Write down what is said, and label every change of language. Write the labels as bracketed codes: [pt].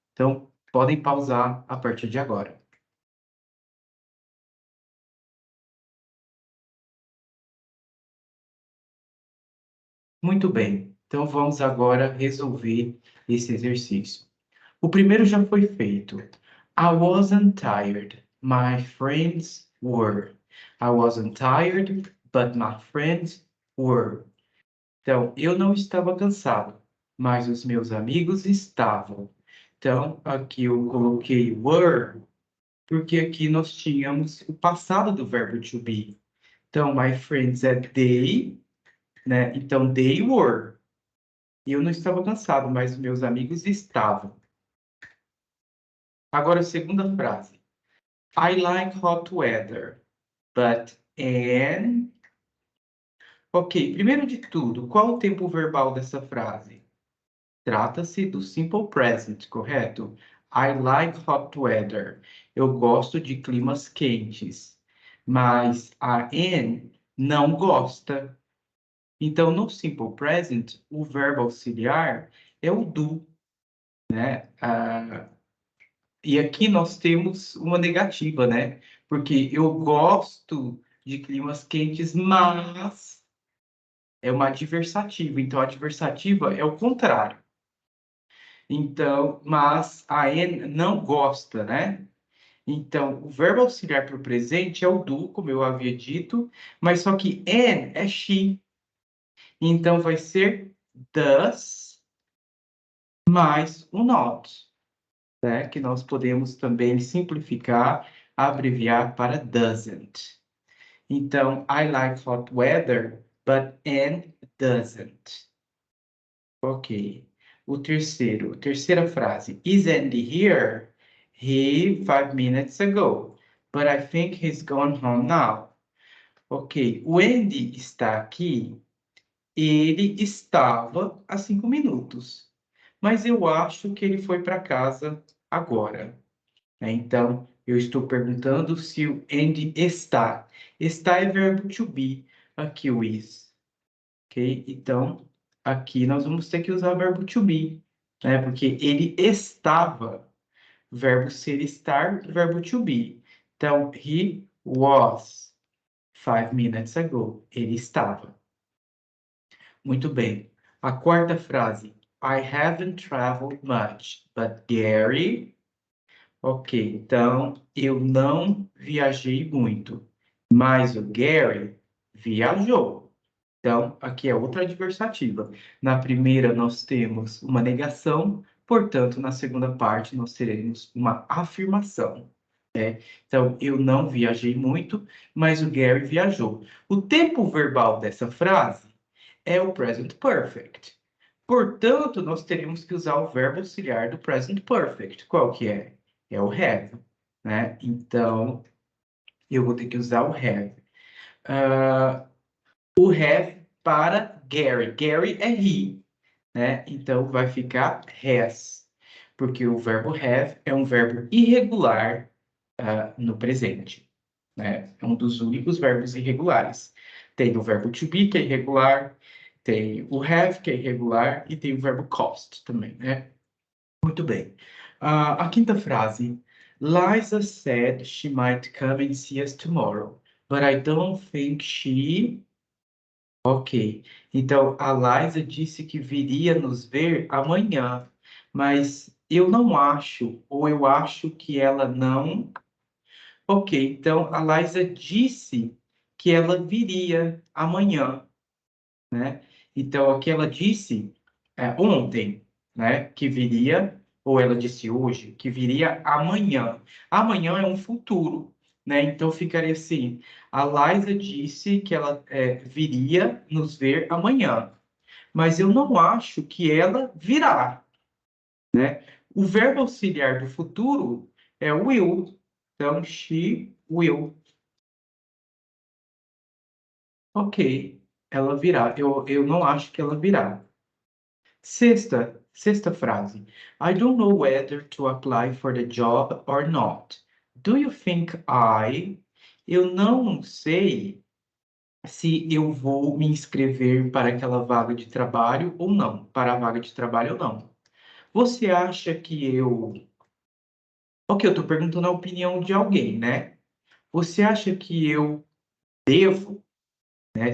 [pt] Então, podem pausar a partir de agora. Muito bem, então vamos agora resolver esse exercício. O primeiro já foi feito. [en] I wasn't tired, my friends were. I wasn't tired, but my friends were. [pt] Então, eu não estava cansado, mas os meus amigos estavam. Então, aqui eu coloquei were, porque aqui nós tínhamos o passado do verbo to be. Então, [en] my friends [pt] é they, né? Então, [en] they were. [pt] Eu não estava cansado, mas meus amigos estavam. Agora, a segunda frase. [en] I like hot weather, but and... [pt] Ok, primeiro de tudo, qual o tempo verbal dessa frase? Trata-se do simple present, correto? [en] I like hot weather. [pt] Eu gosto de climas quentes. Mas a Anne não gosta. Então, no simple present, o verbo auxiliar é o do, né? E aqui nós temos uma negativa, né? Porque eu gosto de climas quentes, mas é uma adversativa. Então, a adversativa é o contrário. Então, mas a Anne não gosta, né? Então, o verbo auxiliar para o presente é o do, como eu havia dito, mas só que Anne é she. Então, vai ser does mais o not, né? Que nós podemos também simplificar, abreviar para doesn't. [en] Então, I like hot weather, but Anne doesn't. Ok. [pt] Terceira frase. [en] Is Andy here? He 5 minutes ago, but I think he's gone home now. [pt] Ok. O Andy está aqui. Ele estava há 5 minutos, mas eu acho que ele foi para casa agora, né? Então, eu estou perguntando se o Andy está. Está é verbo to be, aqui o is, ok? Então, aqui nós vamos ter que usar o verbo to be, né? Porque ele estava, verbo ser estar, verbo to be. Então, [en] he was 5 minutes ago. [pt] Ele estava. Muito bem. A quarta frase. [en] I haven't traveled much, but Gary. [pt] Ok, então eu não viajei muito, mas o Gary viajou. Então, aqui é outra adversativa. Na primeira, nós temos uma negação, portanto, na segunda parte, nós teremos uma afirmação. Então, eu não viajei muito, mas o Gary viajou. O tempo verbal dessa frase é o present perfect. Portanto, nós teríamos que usar o verbo auxiliar do present perfect. Qual que é? É o have, né? Então, eu vou ter que usar o have. O have para Gary. Gary é he, né? Então, vai ficar has, porque o verbo have é um verbo irregular no presente, né? É um dos únicos verbos irregulares. Tem o verbo to be, que é irregular, tem o have, que é irregular, e tem o verbo cost também, né? Muito bem. A quinta frase. [en] Liza said she might come and see us tomorrow, but I don't think she... Ok. [pt] Então, a Liza disse que viria nos ver amanhã, mas eu não acho, ou eu acho que ela não... Ok, então a Liza disse que ela viria amanhã, né? Então aqui ela disse ontem, né? Que viria, ou ela disse hoje, que viria amanhã. Amanhã é um futuro, né? Então ficaria assim: a Liza disse que ela viria nos ver amanhã, mas eu não acho que ela virá, né? O verbo auxiliar do futuro é will, então [en] she will. [pt] Ok, ela virá. Eu não acho que ela virá. Sexta frase. [en] I don't know whether to apply for the job or not. Do you think I... [pt] Eu não sei se eu vou me inscrever para aquela vaga de trabalho ou não. Para a vaga de trabalho ou não. Você acha que eu... Ok, eu estou perguntando a opinião de alguém, né? Você acha que eu devo, né?